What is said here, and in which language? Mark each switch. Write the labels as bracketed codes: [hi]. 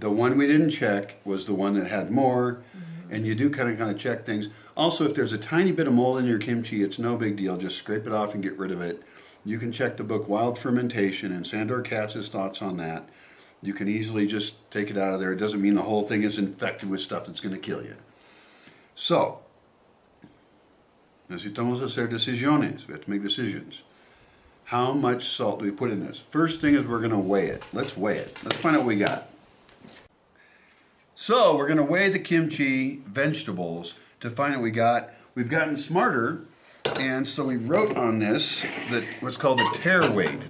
[en] The one we didn't check was the one that had more, and you do kind of check things. Also, if there's a tiny bit of mold in your kimchi, it's no big deal. Just scrape it off and get rid of it. You can check the book Wild Fermentation, and Sandor Katz's thoughts on that. You can easily just take it out of there. It doesn't mean the whole thing is infected with stuff that's going to kill you. [es] So, necesitamos hacer decisiones. [en] We have to make decisions. How much salt do we put in this? First thing is we're going to weigh it. Let's weigh it. Let's find out what we got. So we're going to weigh the kimchi vegetables to find out what we got. We've gotten smarter, and so we wrote on this that what's called the tare weight.